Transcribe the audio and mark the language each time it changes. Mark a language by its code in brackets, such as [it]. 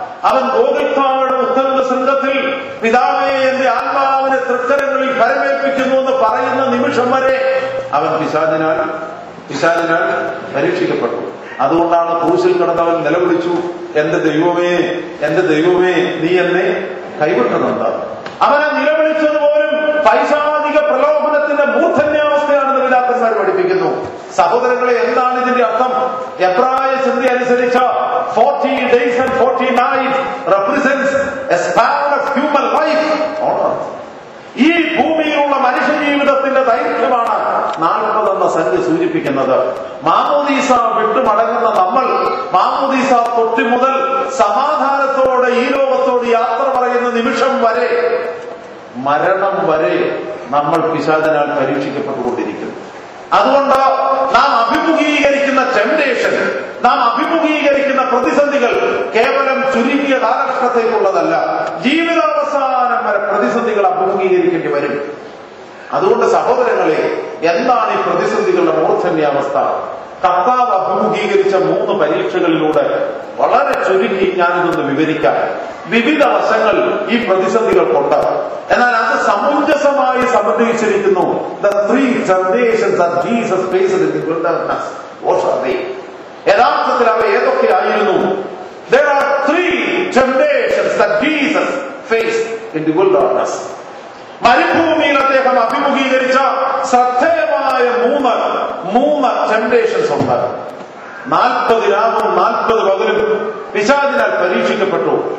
[ml] അവൻ ഗോഗുൽഥായുടെ ഉത്തരംഗ ശൃംഗത്തിൽ പിതാവേ എന്റെ ആത്മാവിനെ തൃക്കരങ്ങളിൽ ഫലമേൽപ്പിക്കുന്നു എന്ന് പറയുന്ന നിമിഷം വരെ അവൻ പിശാചിനാൽ പരീക്ഷിക്കപ്പെട്ടു. അതുകൊണ്ടാണ് ക്രൂശിൽ കിടന്നവൻ നിലവിളിച്ചു, എന്റെ ദൈവമേ നീ എന്നെ കൈവിട്ടുന്നുണ്ട്. അവനെ നിലവിളിച്ചതുപോലും പൈശാചിക പ്രലോഭനത്തിന്റെ മൂർധന്യാവസ്ഥയാണെന്ന് പിതാക്കന്മാർ പഠിപ്പിക്കുന്നു. സഹോദരങ്ങളെ, എന്താണ് ഇതിന്റെ അർത്ഥം? എബ്രായ ചിന്ത അനുസരിച്ച് [en] 40 days and 40 nights represents a span of human life on earth. [ml] ഈ ഭൂമിയിലുള്ള മനുഷ്യ ജീവിതത്തിന്റെ ദൈർഘ്യമാണ് 40 എന്ന സംഖ്യ സൂചിപ്പിക്കുന്നത്. മാമോദീസ വിട്ടുമടങ്ങുന്ന നമ്മൾ മാമോദീസ തൊട്ടി മുതൽ സമാധാനത്തോടെ ഈ ലോകത്തോട് യാത്ര പറയുന്ന നിമിഷം വരെ, മരണം വരെ നമ്മൾ പിശാചിനാൽ പരീക്ഷിക്കപ്പെട്ടുകൊണ്ടിരിക്കുന്നു. അതുകൊണ്ട് നാം അഭിമുഖീകരിക്കുന്ന ടെംപ്ടേഷൻ, നാം അഭിമുഖീകരിക്കുന്ന പ്രതിസന്ധികൾ കേവലം ചുരുങ്ങിയ കാലഘട്ടത്തേക്കുള്ളതല്ല. ജീവിതാവസാനം വരെ പ്രതിസന്ധികൾ അഭിമുഖീകരിക്കേണ്ടി വരും. അതുകൊണ്ട് സഹോദരങ്ങളെ, എന്താണ് ഈ പ്രതിസന്ധികളുടെ മൂർധന്യാവസ്ഥ? കർത്താവ് അഭിമുഖീകരിച്ച 3 പരീക്ഷകളിലൂടെ വളരെ ചുരുക്കി ഞാനിതൊന്ന് വിവരിക്കാം. വിവിധ വശങ്ങൾ ഈ പ്രതിസന്ധികൾക്കുണ്ട്. എന്നാൽ അത് സമുജ്ജസമായി സമന്വയിച്ചിരിക്കുന്നു. [en] The 3 temptations that Jesus faced in the wilderness. What are they? [ml] യഥാർത്ഥത്തിൽ അവ ഏതൊക്കെയായിരുന്നു? [en] There are 3 temptations that Jesus faced in the wilderness. [ml] മരുഭൂമിയിൽ അദ്ദേഹം അഭിമുഖീകരിച്ച ശ്രദ്ധേയമായ 3 ടെംപ്ടേഷൻസ് ഉണ്ട്. 40 രാവും 40 പകലും പിശാചിനാൽ പരീക്ഷിക്കപ്പെട്ടു.